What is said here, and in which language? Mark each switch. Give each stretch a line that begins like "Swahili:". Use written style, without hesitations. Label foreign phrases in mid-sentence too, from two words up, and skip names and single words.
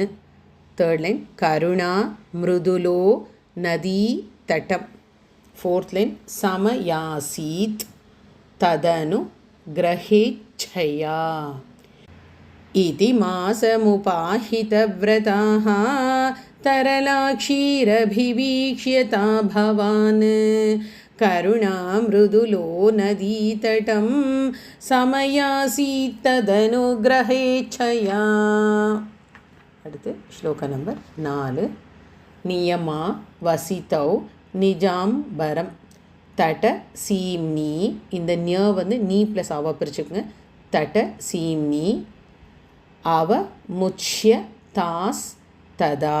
English: third line.
Sanskrit: करुणा मृदुलो नदी तटं.
English: fourth line.
Sanskrit: समयासीत् तदनु ग्रहेच्छया. इति मासमुपाहित व्रताः तरलाक्षीरभिवीक्ष्यता भवान् करुणा मृदुलो नदीतटं समयासीत्तदनुग्रहेच्छया.
Tamil: அடுத்து ஸ்லோக நம்பர் 4.
Sanskrit: नियमा वसितौ निजाम्बरं तट सीम्नि.
Tamil: இந்த நிய வந்து நீ ப்ளஸ் அவ பிரிச்சுக்குங்க.
Sanskrit: तट सीम्नि अव मुच्य ताः तदा.